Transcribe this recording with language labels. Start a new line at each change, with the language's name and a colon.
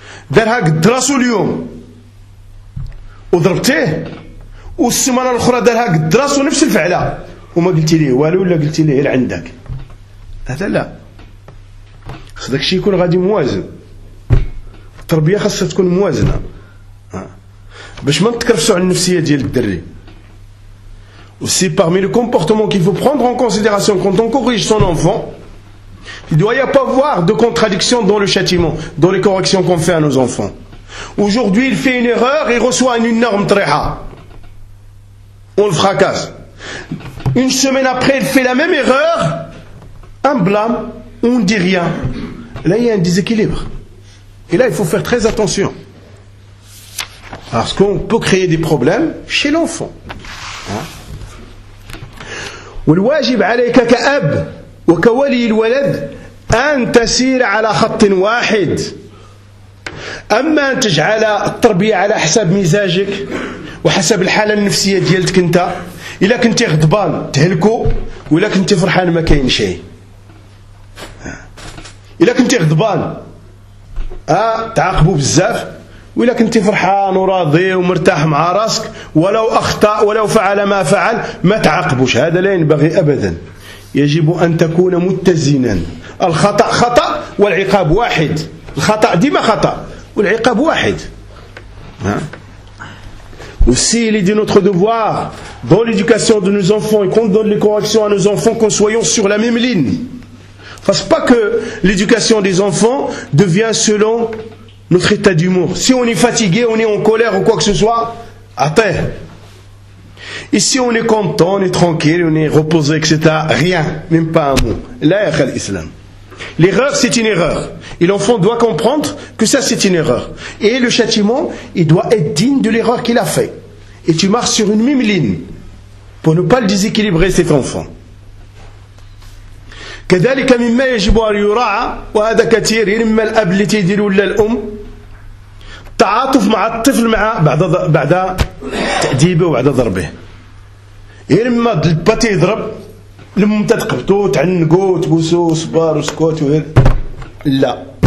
Arabic: دار هاك الدراسة اليوم وضربته، والسمانة الأخرى دار هاك الدراسة نفس الفعلة وما قلت ليه والو، ولا قلت ليه غير عندك هذا، لا خصك شي يكون غادي موازن. التربية خاصها تكون موازنة باش ما نتكرفسوا على النفسية ديال الدري.
French: Aussi parmi les comportements qu'il faut prendre en considération quand on corrige son enfant, il ne doit y avoir de contradiction dans le châtiment, dans les corrections qu'on fait à nos enfants. Aujourd'hui, il fait une erreur, il reçoit une énorme tréha. On le fracasse. Une semaine après, il fait la même erreur, un blâme, on ne dit rien. Là, il y a un déséquilibre. Et là, il faut faire très attention. Parce qu'on peut créer des problèmes chez l'enfant.
Arabic: والواجب عليك كأب وكولي الولد أن تسير على خط واحد. أما أن تجعل التربية على حسب مزاجك وحسب الحالة النفسية ديالتك أنت، إلا كنت غضبان تهلكو، وإلا كنت فرحان ما كاين شيء. إلا كنت غضبان تعاقبو بزاف، وإلا كنت فرحان وراضي ومرتاح مع راسك، ولو أخطأ ولو فعل ما فعل ما تعاقبوش، هذا لا ينبغي أبدا. يجب أن تكون متزنا، الخطأ خطأ والعقاب واحد، الخطأ ديما خطأ والعقاب واحد.
French: Aussi, il est de notre devoir dans l'éducation de nos enfants et qu'on donne les corrections à nos enfants qu'on soyons sur la même ligne. Parce pas que l'éducation des enfants devient selon notre état d'humour. Si on est fatigué, on est en colère ou quoi que ce soit, attends. Et si on est content, on est tranquille, on est reposé, etc. Rien, même pas un mot. Là, il y a l'islam. L'erreur, c'est une erreur. Et l'enfant doit comprendre que ça, c'est une erreur. Et le châtiment, il doit être digne de l'erreur qu'il a fait. Et tu marches sur une même ligne pour ne pas le déséquilibrer, cet enfant.
Arabic: كذلك مما يجب أن يراعى، وهذا كثير، مما الأب التي يدير ولا الأم، تعاطف مع الطفل مع بعد تأديبه وبعد ضربه. مما الأب يضرب لما تتقبطو تعنقو تبوسو صبار وسكوت وغير، لا.